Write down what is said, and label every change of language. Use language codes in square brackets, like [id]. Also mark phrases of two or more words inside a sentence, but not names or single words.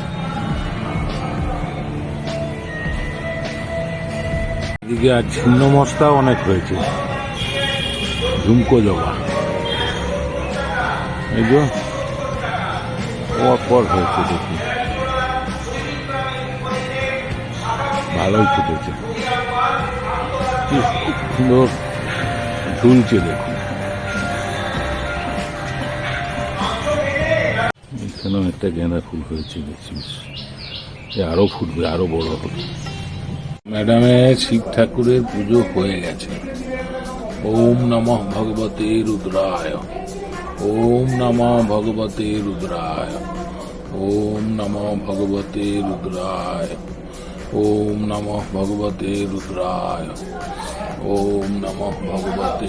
[bn] এদিকে আর ছিন্ন মস্তা অনেক হয়েছে, ঝুমকো জবা, এই যে পর হয়েছে, দেখুন ভালোই ফুটেছে, কি সুন্দর ঝুলছে দেখুন। এখানেও একটা গেঁদা ফুল হয়েছে, দেখছিস, আরো ফুটবে, আরো বড় হবে। ম্যাডামের শিব ঠাকুরের পুজো হয়ে গেছে। [sa] ওম নমঃ ভগবতে রুদ্রায়, ওম নমঃ ভগবতে রুদ্রায়, ওম নমঃ ভগবতে রুদ্রায়, ওম নমঃ ভগবতে রুদ্রায়, ওম নমঃ ভগবতে